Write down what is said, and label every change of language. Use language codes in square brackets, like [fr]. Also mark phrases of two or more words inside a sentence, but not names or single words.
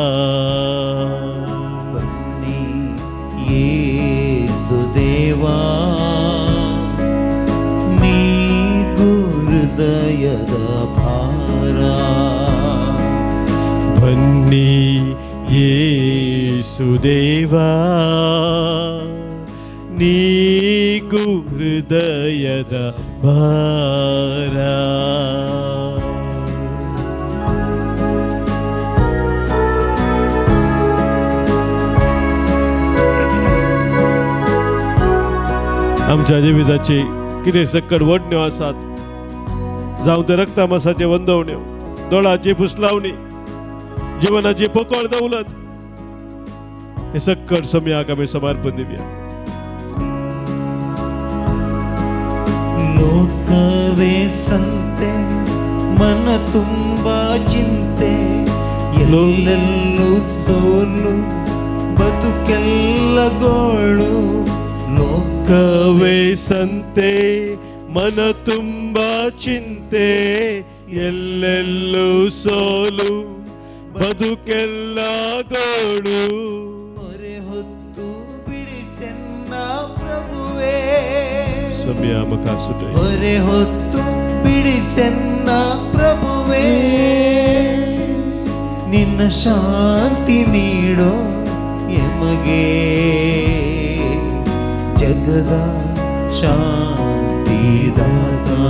[kn] ಬನ್ನಿ ಯೇಸು ದೇವಾ, ನೀಗು ಹೃದಯದ ಭಾರ. ಬನ್ನಿ ಯೇಸು ದೇವಾ, ನೀಗು ಹೃದಯದ ಭಾರ. [kok] आमच्या जिविताची कितें सक्कड वडण्यो आसात, जावं ते रक्तामासाचे वंदवण्यो, दोळाची पुसलावणी, जीवनाची पोकळ दौलत, हे सक्कड सोम्याक आमी समर्पण दिवया. [kn] ಲೋಕವೇ ಸಂತೆ, ಮನ ತುಂಬ ಚಿಂತೆ, ಎಲ್ಲೆಲ್ಲೂ ಸೋಲು, ಬದುಕೆಲ್ಲ ಗೋಳು. ಲೋಕವೇ ಸಂತೆ, ಮನ ತುಂಬ ಚಿಂತೆ, ಎಲ್ಲೆಲ್ಲೂ ಸೋಲು, ಬದುಕೆಲ್ಲ ಗೋಳು. ಹೊರೆ ಹೊತ್ತು ಬಿಡಿಸೆನ್ನ ಪ್ರಭುವೇ, [kok] सोम्या आमकां सुटय. [kn] ಹೊರೆ ಹೊತ್ತು ಬಿಡಿಸೆನ್ನ ಪ್ರಭುವೇ, ನಿನ್ನ ಶಾಂತಿ ನೀಡೋ ಎಮಗೆ. ಜಗದ ಶಾಂತಿದಾತ,